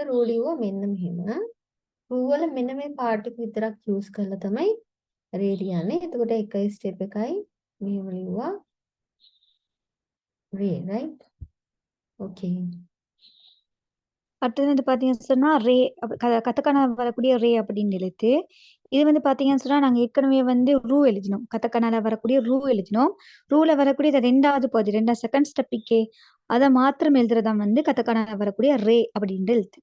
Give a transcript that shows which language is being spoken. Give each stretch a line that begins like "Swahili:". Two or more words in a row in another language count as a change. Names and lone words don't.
Sinhala: රූ ලිව්වා මෙන්න මෙහෙම. රූ වල මෙන්න මේ පාර්ට් එක විතරක් යූස් කරලා තමයි රේ ලියන්නේ. එතකොට එකයි ස්ටෙප් එකයි මෙහෙම ලිව්වා රේ right.
Tamil: ஓகே. அடுத்தது வந்து பார்த்தீங்கன்னு சொன்னா ரே கதக்கான வரக்கூடிய ரே அப்படின்னு எழுத்து. இது வந்து பார்த்தீங்கன்னு சொன்னா நாங்க ஏற்கனவே வந்து ரூ எழுதினோம். கதக்கனால வரக்கூடிய ரூ எழுதினோம். ரூல வரக்கூடிய இந்த 2வது பகுதி 2
English: second step
Tamil: அதை மாத்திரம் எழுதுறதா வந்து கதக்கனால வரக்கூடிய ரே அப்படின்ற எழுத்து.